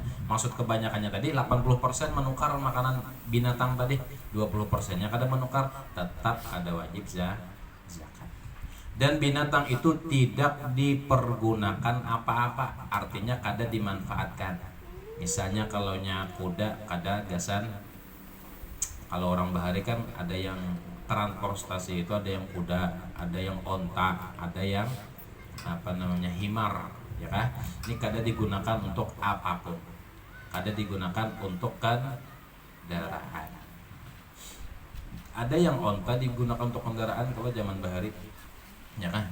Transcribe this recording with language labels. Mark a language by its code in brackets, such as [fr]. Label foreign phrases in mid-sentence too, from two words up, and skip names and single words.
[bjn] Maksud kebanyakannya tadi 80% menukar makanan binatang tadi, 20%-nya kada menukar, tetap ada wajib zakat. Dan binatang itu tidak dipergunakan apa-apa, artinya kada dimanfaatkan. Misalnya kalau kuda kada gasan. Kalau orang bahari kan ada yang transportasi itu, ada yang kuda, ada yang onta, ada yang himar, ya kan? Ini kada digunakan untuk apapun, kada digunakan untuk kendaraan. Ada yang onta digunakan untuk kendaraan kalau zaman bahari, ya kan?